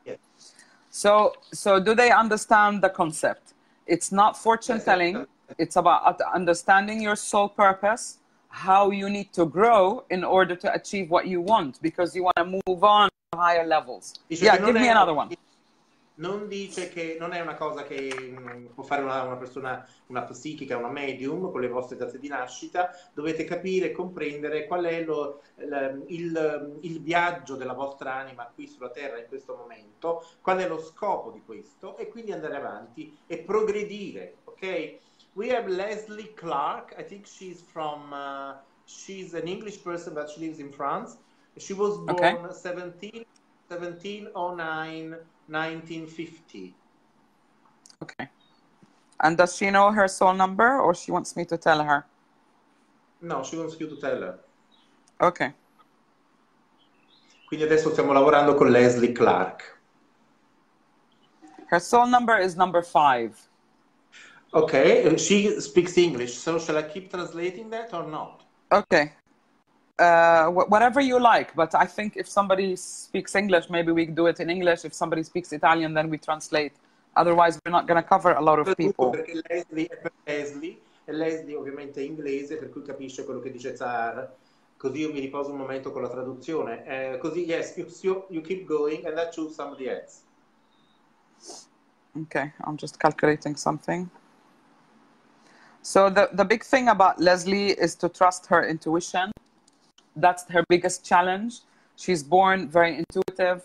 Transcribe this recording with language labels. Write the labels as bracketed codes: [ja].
[en] Yes. So do they understand the concept? It's not fortune telling. It's about understanding your soul purpose, how you need to grow in order to achieve what you want, because you want to move on to higher levels. [it] Dice [en] Yeah, [it] che [en] give me another one. [it] non dice che non è una cosa che può fare una persona, una psichica, una medium con le vostre date di nascita. Dovete capire e comprendere qual è il viaggio della vostra anima qui sulla Terra in questo momento, qual è lo scopo di questo, e quindi andare avanti e progredire, ok? [en] We have Leslie Clark. I think she's from she's an English person, but she lives in France. She was born 1709 1950. Okay. And does she know her soul number, or she wants me to tell her? No, she wants you to tell her. Okay. [it] Quindi adesso stiamo lavorando con Leslie Clark. [en] Her soul number is number 5. Okay, she speaks English, so shall I keep translating that or not? Okay. Whatever you like, but I think if somebody speaks English, maybe we do it in English. If somebody speaks Italian, then we translate. Otherwise, we're not going to cover a lot of people. [it] Perché Leslie è per Leslie, e Leslie ovviamente è inglese, per cui capisce quello che dice Sahar. Così io mi riposo un momento con la traduzione. Così, [en] yes, you keep going and I choose somebody else. Okay, I'm just calculating something. So the big thing about Leslie is to trust her intuition. That's her biggest challenge. She's born very intuitive.